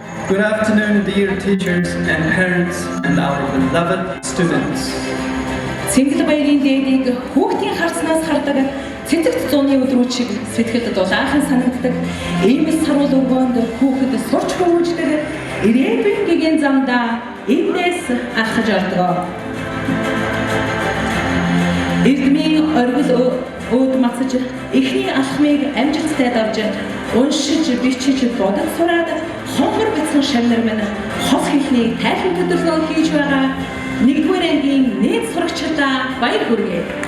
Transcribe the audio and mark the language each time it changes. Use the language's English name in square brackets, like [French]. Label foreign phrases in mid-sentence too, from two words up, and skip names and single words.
[English] Good afternoon, dear teachers and parents and our beloved students. [Mongolian] Цэнгэл баярын дээдийг хүүхдийн харснаас хардаг цэцэгт зууны өдрүүд шиг сэтгэлд дулаахан санагддаг иймээс саруул өргөөнд хүүхэд сурч хүмүүждэг ирээдүйн гэгийн замдаа эндээс алхаж ордог. Эрдмийн оргил өөд мацаж эхний алхмыг амжилттай давж уншиж бичиж бодож сураад хонгор бяцхан шавнар мань хос хэлний тайлбар төдөлгөөн хийж байгаа нэгдүгээр ангийн нийт сурагчдаа баяр хүргэе.